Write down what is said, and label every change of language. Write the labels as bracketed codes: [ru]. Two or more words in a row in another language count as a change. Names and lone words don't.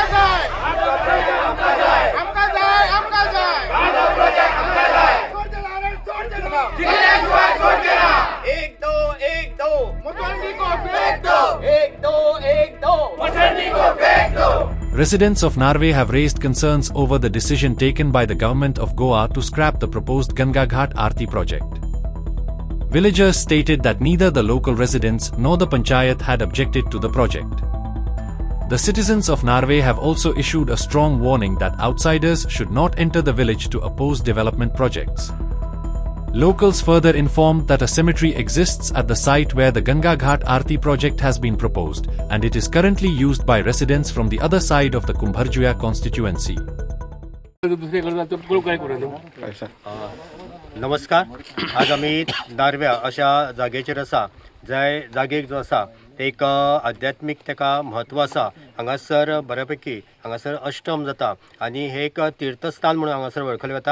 [kok] जाय आमका जाय आमका जाय आमका जाय माझा प्रोजेक्ट आमका जाय सोड चला सोड चला [hi] एक दो मुसंडी को फेंक दो एक दो मुसंडी को फेंक दो. [en] Residents of Narve have raised concerns over the decision taken by the government of Goa to scrap the proposed Ganga Ghat Aarti project. Villagers stated that neither the local residents nor the panchayat had objected to the project. The citizens of Narve have also issued a strong warning that outsiders should not enter the village to oppose development projects. Locals further informed that a cemetery exists at the site where the Ganga Ghat Aarti project has been proposed, and it is currently used by residents from the other side of the Kumbharjuya constituency. [kok] नमस्कार. आज आम्ही नारव्या अशा जागेचेर आसा. जय जागेक जो आसा ते एक आध्यात्मिक तेका म्हत्व आसा. हांगासर बऱ्यापैकी हांगासर अष्टम जाता आनी हे एक तीर्थस्थान म्हणून हांगासर वळखले वता.